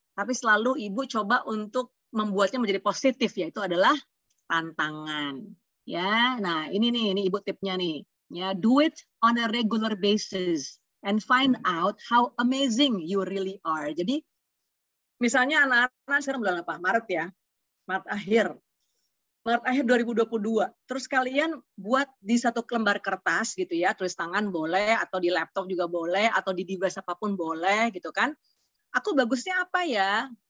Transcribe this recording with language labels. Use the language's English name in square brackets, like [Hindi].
[Indonesian] Tapi selalu Ibu coba untuk membuatnya menjadi positif, yaitu adalah tantangan. Ya, nah ini Ibu tipnya nih. [English] Ya, do it on a regular basis and find out how amazing you really are. [Indonesian] Jadi, misalnya anak-anak sekarang bulan apa? Maret ya, Maret akhir 2022. Terus kalian buat di satu lembar kertas gitu ya, tulis tangan boleh, atau di laptop juga boleh, atau di device apapun boleh gitu kan. Aku bagusnya apa ya?